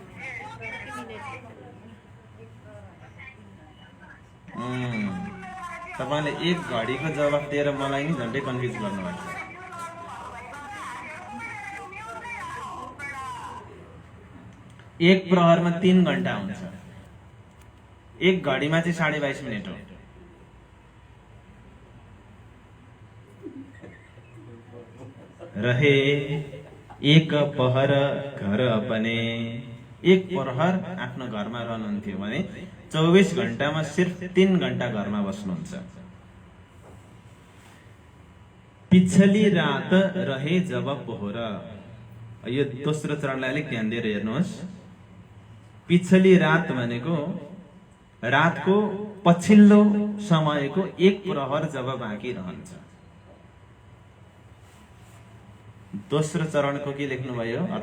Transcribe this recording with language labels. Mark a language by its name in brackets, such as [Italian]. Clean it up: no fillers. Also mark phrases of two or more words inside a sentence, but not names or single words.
[Nepali] फेरि तपाईँले एक घडीको जवाफ दिएर मलाई नि झन्डै कन्फ्युज गर्नुभएको छ। एक प्रहरमा 3 घण्टा हुन्छ, एक घडीमा चाहिँ 22.5 मिनट हो। [Hindi] रहे एक पहर घर अपने, [Nepali] एक प्रहर आफ्नो घरमा रहनुहुन्थ्यो भने 24 घण्टामा सिर्फ 3 घण्टा घरमा बस्नुहुन्छ। [Hindi] पिछली रात रहे जब पोहर, [Nepali] यो दोस्रो चरणलाई अलिक ध्यान दिएर हेर्नुहोस्। [Hindi] पिछली रात [Nepali] भनेको रातको पछिल्लो समयको एक प्रहर जब बाँकी रहन्छ। दोस्रो चरणको के लेख्नुभयो अर्थ?